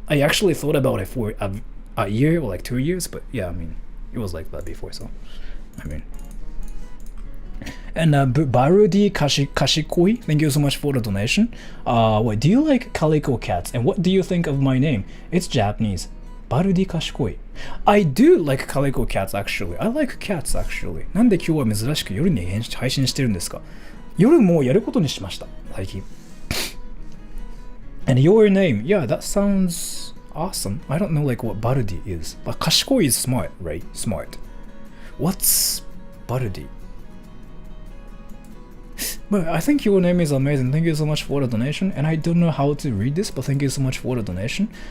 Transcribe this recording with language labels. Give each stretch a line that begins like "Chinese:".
English: I actually thought about it for a year or like 2 years, but yeah, I mean, it was like that before, so I mean. And Barudi Kashikoi, thank you so much for the donation. What do you like calico cats? And what do you think of my name? It's Japanese. Barudi Kashikoi. I do like calico cats actually. I like cats actually.
Japanese: なんで今日は珍しく夜に配信してるんですか？夜もやることにしました。最近。
English: And your name, yeah, that sounds awesome. I don't know like what Barudi is, but Kashikoi is smart, right? Smart. What's Barudi? But I think your name is amazing. Thank you so much for the donation. And I don't know how to read this, but thank you so much for the donation.